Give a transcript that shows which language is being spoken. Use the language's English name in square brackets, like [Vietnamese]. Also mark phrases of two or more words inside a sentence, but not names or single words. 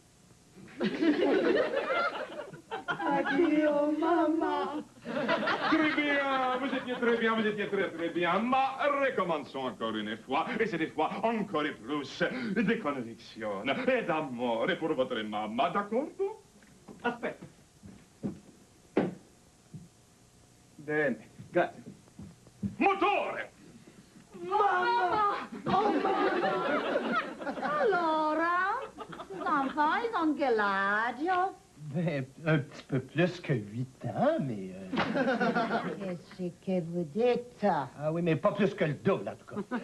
[French] Adieu, maman. Très bien, vous étiez très bien, vous étiez très très bien. Mais recommençons encore une fois, et cette fois encore et plus de conviction et d'amour pour votre maman, d'accord? [Italian] Aspetta. Bene, grazie. Motore! [French] Maman! Oh, maman! Allora, ces enfants, ils ont quel âge? Ben, un petit peu plus que 8 ans, mais... Qu'est-ce que vous dites? Ah oui, mais pas plus que le double, en tout cas.